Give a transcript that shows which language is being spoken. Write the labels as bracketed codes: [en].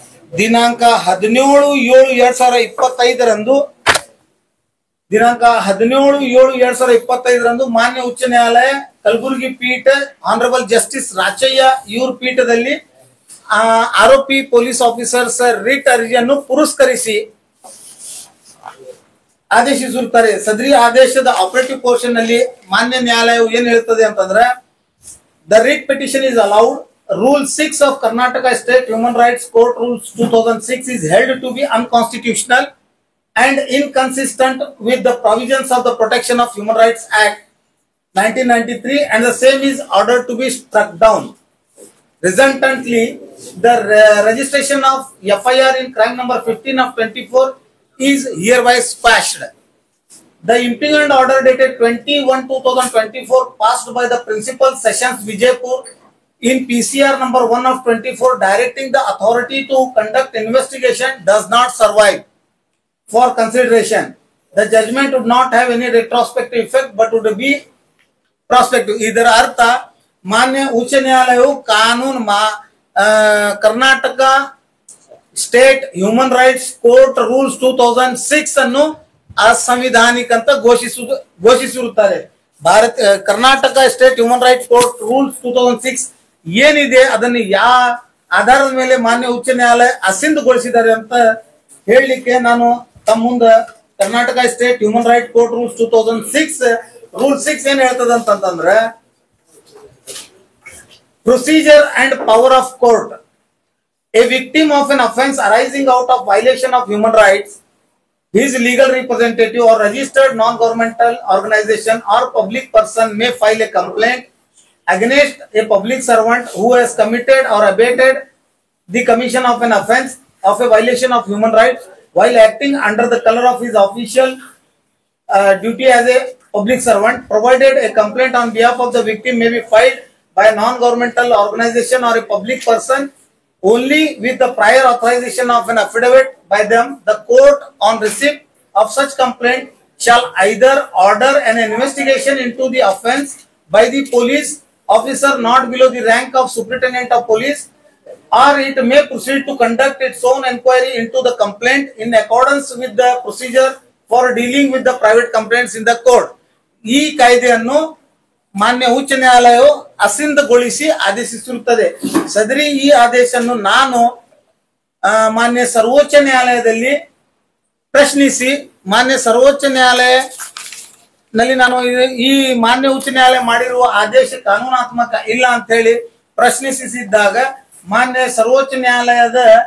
[kn] 17/7/2025 ಮಾನ್ಯ ಉಚ್ಚ ನ್ಯಾಯಾಲಯ ಕಲಬುರಗಿ ಪೀಠ ಆನರಬಲ್ ಜಸ್ಟಿಸ್ ರಾಚಯ್ಯ ಇವ್ರ ಪೀಠದಲ್ಲಿ ಆರೋಪಿ ಪೊಲೀಸ್ ಆಫೀಸರ್ಸ್ ರಿಟ್ ಅರ್ಜಿಯನ್ನು ಪುರಸ್ಕರಿಸಿ ಆದೇಶಿಸಿರುತ್ತಾರೆ. ಸದರಿ ಆದೇಶದ ಆಪರೇಟಿವ್ ಪೋರ್ಷನ್ ನಲ್ಲಿ ಮಾನ್ಯ ನ್ಯಾಯಾಲಯವು ಏನ್ ಹೇಳ್ತದೆ ಅಂತಂದ್ರೆ [en] The writ petition is allowed. Rule 6 of Karnataka State Human Rights Court Rules 2006 is held to be unconstitutional and inconsistent with the provisions of the Protection of Human Rights Act 1993 and the same is ordered to be struck down. Resultantly, the registration of FIR in crime number 15/24 is hereby squashed. The impingement order dated 21/2024 passed by the Principal Sessions Vijaypur in PCR number 1 of 24 directing the authority to conduct investigation does not survive for consideration. The judgment would not have any retrospective effect but would be prospective. [kn] ಇದರ ಅರ್ಥ ಮಾನ್ಯ ಉಚ್ಚ ನ್ಯಾಯಾಲಯವು ಕಾನೂನು Karnataka state human rights court rules 2006 ಅನ್ನು ಅಸಂವಿಧಾನಿಕ ಅಂತ ಘೋಷಿಸಿರುತ್ತಾರೆ. Karnataka state human rights court rules 2006 ಏನಿದೆ ಅದನ್ನು ಯಾವ ಆಧಾರದ ಮೇಲೆ ಮಾನ್ಯ ಉಚ್ಚ ನ್ಯಾಯಾಲಯ ಅಸಿಂಧುಗೊಳಿಸಿದ್ದಾರೆ ಅಂತ ಹೇಳಲಿಕ್ಕೆ ನಾನು ತಮ್ಮ ಮುಂದೆ Karnataka state human rights court rules 2006 rule 6 ಏನ್ ಹೇಳ್ತದ ಅಂತಂದ್ರೆ, [en] Procedure and power of court. A victim of an offense arising out of violation of human rights, his legal representative or registered non-governmental organization or public person may file a complaint against a public servant who has committed or abated the commission of an offense of a violation of human rights while acting under the color of his official duty as a public servant, provided a complaint on behalf of the victim may be filed by a non-governmental organization or a public person only with the prior authorization of an affidavit by them. The court on receipt of such complaint shall either order an investigation into the offence by the police officer not below the rank of superintendent of police, or it may proceed to conduct its own inquiry into the complaint in accordance with the procedure for dealing with the private complaints in the court. [kn] ಈ ಕಾಯ್ದೆಯನ್ನು ಮಾನ್ಯ ಉಚ್ಚ ನ್ಯಾಯಾಲಯವು ಅಸಿಂಧುಗೊಳಿಸಿ ಆದೇಶಿಸಿರುತ್ತದೆ. ಸದರಿ ಈ ಆದೇಶವನ್ನು ನಾನು ಮಾನ್ಯ ಸರ್ವೋಚ್ಚ ನ್ಯಾಯಾಲಯದಲ್ಲಿ ಪ್ರಶ್ನಿಸಿ ಮಾನ್ಯ ಸರ್ವೋಚ್ಚ ನ್ಯಾಯಾಲಯದಲ್ಲಿ ನಾನು ಈ ಮಾನ್ಯ ಉಚ್ಚ ನ್ಯಾಯಾಲಯ ಮಾಡಿರುವ ಆದೇಶ ಕಾನೂನಾತ್ಮಕ ಇಲ್ಲ ಅಂತ ಹೇಳಿ ಪ್ರಶ್ನಿಸಿದಾಗ ಮಾನ್ಯ ಸರ್ವೋಚ್ಚ ನ್ಯಾಯಾಲಯದ